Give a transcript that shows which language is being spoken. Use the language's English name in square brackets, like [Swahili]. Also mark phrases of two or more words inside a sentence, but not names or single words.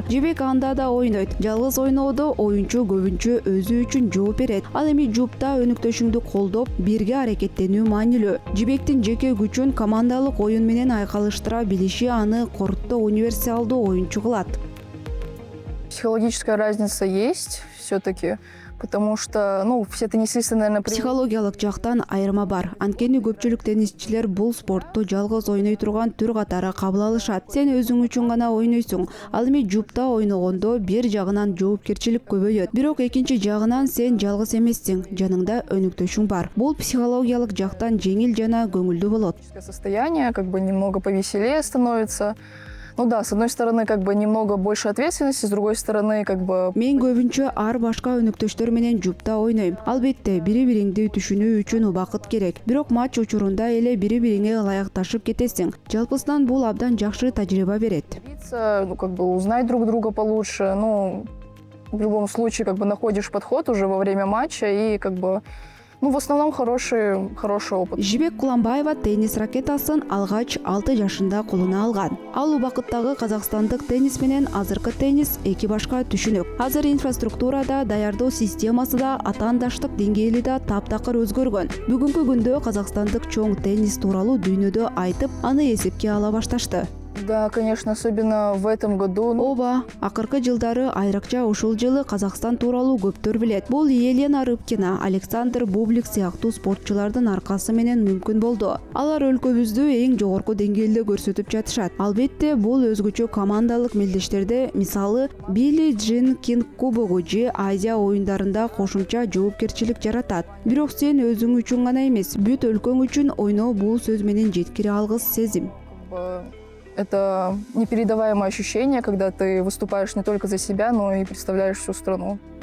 [Kyrgyz] Жибек анда да ойнойт. Жалгыз ойноодо оюнчу көбүнчө өзү үчүн жооп берет. Ал эми жупта өнүктөшүңдү колдоп, бирге аракеттенүү маанилүү. Жибектин жеке күчүн командалык оюн менен айкалыштыра билиши аны корутто универсалдуу оюнчу кылат. [Russian] Психологическая разница есть все-таки, потому что, ну, все теннисисты, наверное, [Kyrgyz] Психологиялык жактан айырма бар. Анткени көпчүлүк теннисчилер бул спортту жалгыз ойной турган түр катары кабыл алышат. Сен өзүң үчүн гана ойнойсуң. Ал эми жупта ойногондо бир жагынан жоопкерчилик көбөйөт. Бирок экинчи жагынан сен жалгыз эмессиң. Жаныңда өнүктөшүң бар. Бул психологиялык жактан жеңил жана көңүлдүү болот. [Russian] состояние как бы немного повеселее становится. Ну да, с одной стороны, как бы немного больше ответственности, с другой стороны, как бы... [Kyrgyz] Мен көбүнчө ар башка өнүктөштөр менен жупта ойнойм. Албетте, бири-бириңди түшүнүү үчүн убакыт керек. Бирок матч учурунда эле бири-бириңе ылайыкташып кетесиң. Жалпысынан бул абдан жакшы тажрыйба берет. [Russian] Ну, как бы узнать друг друга получше. Ну, в любом случае, как бы находишь подход уже во время матча и как бы... Ну, в основном хороший опыт. [Kyrgyz] Жибек Куланбаева теннис ракетасын алгач 6 жашында колуна алган. Ал убакыттагы казакстандык теннис менен азыркы теннис эки башка түшүнүк. Азыр инфраструктурада, даярдоо системасы да, атаандаштык деңгээли да таптакыр өзгөргөн. Бүгүнкү күндө казакстандык чоң теннис тууралуу дүйнөдө айтып, аны эсепке ала башташты. [Russian] Да, конечно, особенно в этом году. [Kyrgyz] Ооба, акыркы жылдары айрыкча ушул жылы Казакстан тууралуу көптөр билет. Бул Елена Рыбкина, Александр Бублик сыяктуу спортчулардын аркасы менен мүмкүн болду. Алар өлкөбүздү эң жогорку деңгээлде көрсөтүп жатышат. Албетте, бул өзгөчө командалык мелдештерде, мисалы, Билли Джин Кинг кубогу же Азия оюндарында кошумча жоопкерчилик жаратат. Бирок сен өзүң үчүн гана эмес, бүт өлкөң үчүн ойноо бул сөз менен жеткире алгыс сезим. [Russian] Это непередаваемое ощущение, когда ты выступаешь не только за себя, но и представляешь всю страну.